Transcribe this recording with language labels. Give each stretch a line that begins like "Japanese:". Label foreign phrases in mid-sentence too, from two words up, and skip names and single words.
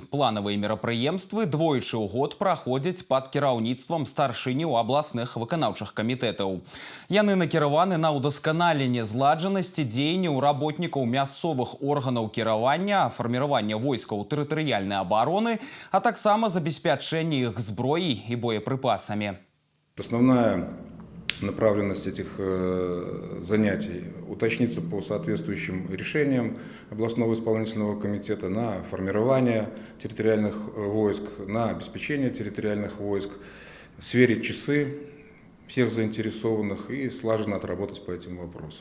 Belarusian: Планавыя мерапрыемствы двойчы ў год праходзяць пад кіраўніцтвам старшыняў абласных выканаўчых камітэтаў. Яны накіраваны на ўдасканаленне зладжанасці дзеянняў работнікаў мясцовых органаў кіравання, фарміравання войскаў тэрытарыяльнай абароны, а таксама забеспячэнне іх зброяй і боепрыпасамі.
Russian: Основная направленность этих занятий уточнится по соответствующим решениям областного исполнительного комитета на формирование территориальных войск, на обеспечение территориальных войск, сверить часы всех заинтересованных и слаженно отработать по этим вопросам.